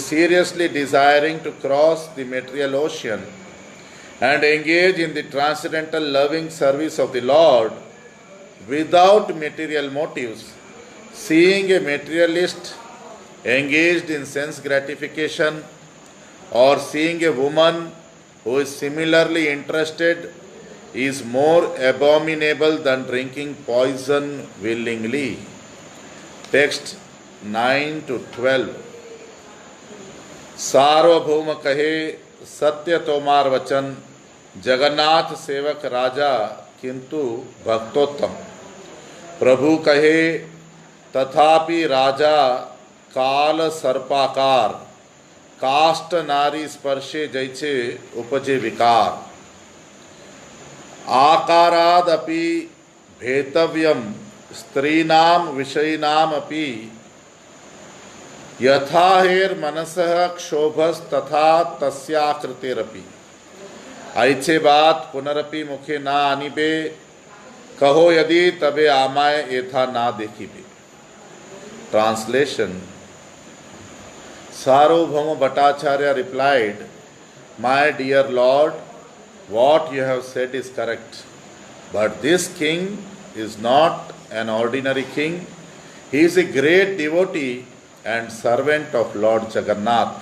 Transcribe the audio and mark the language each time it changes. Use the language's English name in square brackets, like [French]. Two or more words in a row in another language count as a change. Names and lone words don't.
[English] seriously desiring to cross the material ocean and engage in the transcendental loving service of the Lord without material motives, seeing a materialist engaged in sense gratification or seeing a woman who is similarly interested is more abominable than drinking poison willingly. Text 9 to 12. [Bangla] সার্বভৌম কহে সত্য তোমার বচন, জগন্নাথ সেবক রাজা কিন্তু ভক্তোত্তম। প্রভু কহে তথাপি রাজা কাল সর্পাকার, কাষ্ঠ নারী স্পর্শে যৈছে উপজে বিকার। [Sanskrit] आकारादपि भेतव्यम स्त्रीणाम विषयिणाम अपि, यथा हेर मनसः क्षोभस तथा तस्याकृतेरपि। [Bangla] ঐছে বাত পুনরপি মুখে না আনিবে, কহ যদি তবে আমায় এথা না দেখিবে। [English] Translation. Sarvabhauma Bhattacharya replied, My dear Lord, what you have said is correct, but this king is not an ordinary king. He is a great devotee and servant of Lord Jagannath.